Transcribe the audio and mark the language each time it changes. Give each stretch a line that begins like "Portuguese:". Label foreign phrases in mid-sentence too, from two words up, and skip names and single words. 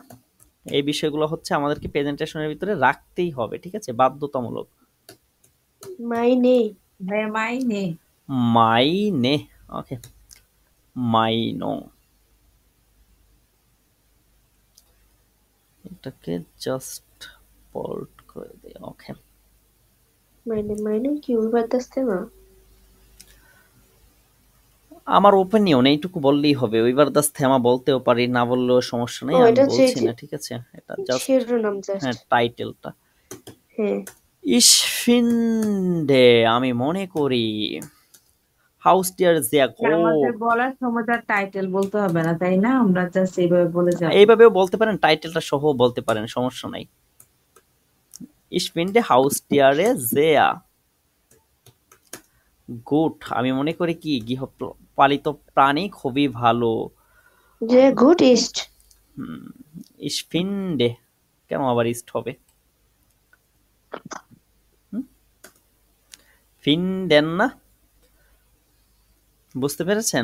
Bangla: এই বিষয়গুলো হচ্ছে আমাদেরকে প্রেজেন্টেশনের ভিতরে রাখতেই হবে, ঠিক আছে, বাধ্যতামূলক। মাইনে। ভাইয়া মাইনে মাইনে, ওকে, মাইনুং। এটাকে জাস্ট বোল্ড করে দিই। ওকে,
German: meine কি über das Thema?
Bangla: আমার ওপিনিয়ন এইটুকু বললেই হবে।
German: über das Thema
Bangla: বলতেও পারি, না বললেও সমস্যা নেই, ও আমি এটা হচ্ছে বলছি না, ঠিক আছে? এটা জাস্ট শিরোনাম জাস্ট। হ্যাঁ টাইটেলটা। হ্যাঁ,
German: Ich finde,
Bangla: আমি মনে করি
German: Haustier sehr
Bangla: না, আমাদের
German: gut.
Bangla: বলার সময় তার টাইটেল বলতে হবে না, তাই না? আমরা জাস্ট এইভাবে বলে যাব। এইভাবেও বলতে পারেন, টাইটেলটা সহ বলতে পারেন, সমস্যা নাই।
German: Ich finde Haustiere sehr gut.
Bangla: আমি মনে করি কি গৃহপালিত প্রাণী খুবই ভালো। যে
German: gut ist. Ich finde,
Bangla: কেন আবার ইস্ট হবে? ফিনডেন না? বুঝতে পেরেছেন?